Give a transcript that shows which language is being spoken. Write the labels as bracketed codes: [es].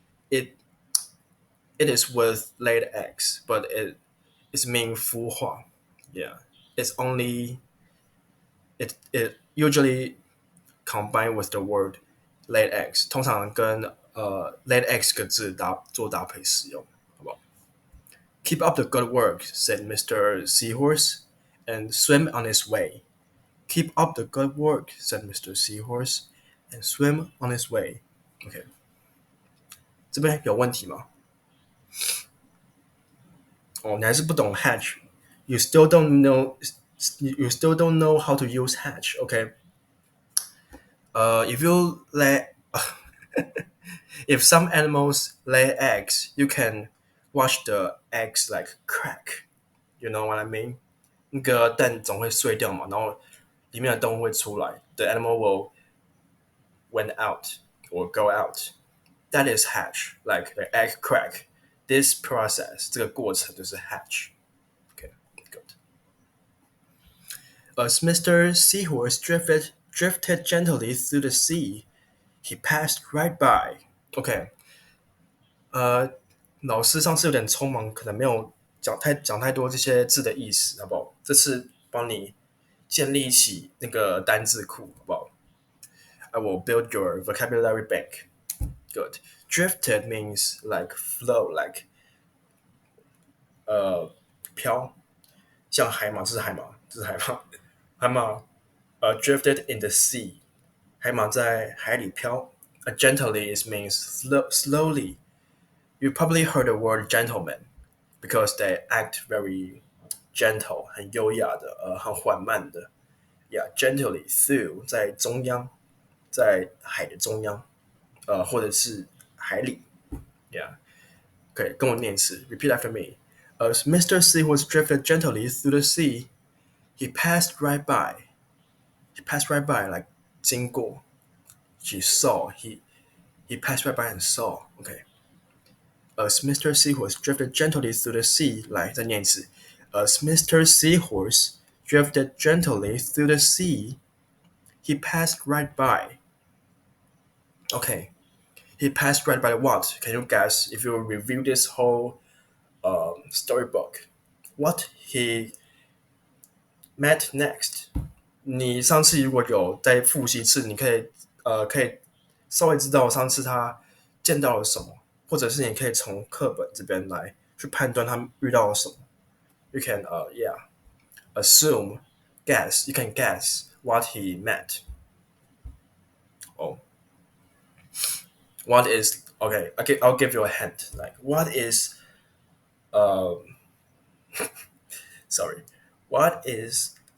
[en] It it is with laid eggs, but it's mean [zh] 孵化. [en] Yeah, it's only it usually combined with the word laid eggs. [zh] 通常跟 [en] laid eggs [zh] 个字做搭配使用，好不好？ [en] Keep up the good work, said Mr. Seahorse, and swim on his way. Keep up the good work, said Mr. Seahorse, and swim on his way. [zh] OK， 这边有问题吗？你还是不懂 hatch. [en] You still don't know. You still don't know how to use hatch. OK. If you lay, if some animals lay eggs, you can watch the eggs like crack. You know what I mean? [zh] 那个蛋总会碎掉嘛，然后里面的动物会出来。 [en] The animal will went out or go out. That is hatch, like the egg crack. This process, [zh] 这个过程就是 [en] hatch. Okay, good. As Mr. Seahorse drifted gently through the sea, he passed right by. [zh] OK，老师上次有点匆忙，可能没有讲太多这些字的意思，好不好？这次帮你建立起那个单字库，好不好？ [en] I will build your vocabulary bank. Good. Drifted means like flow, like [zh] 飘，像海马，这是海马，这是海马，海马 [en] drifted in the sea. [zh] 海马在海里飘。 [en] Gently it means slowly. You probably heard the word gentleman because they act very gentle, [zh] 很优雅的，很缓慢的。 [en] Yeah, gently through [zh] 在中央，在海的中央，或者是海里。Yeah. [en] Okay, [zh] 跟我念一次. [en] Repeat after me. As Mr. Seahorse drifted gently through the sea, he passed right by. He passed right by, like [zh] 经过. [en] He saw. He passed right by and saw. Okay. As Mr. Seahorse drifted gently through the sea, [zh] 来再念一次. [en] As Mr. Seahorse drifted gently through the sea, he passed right by. Okay. He passed right by what? Can you guess if you review this whole storybook? What he met next? [zh] 你上次如果有在复习一次，你可以稍微知道上次他见到了什么，或者是你可以从课本这边来去判断他遇到了什么。 [en] You can yeah assume guess. You can guess what he met. Oh, what is okay? I'll give you a hint. Like what is um sorry, what is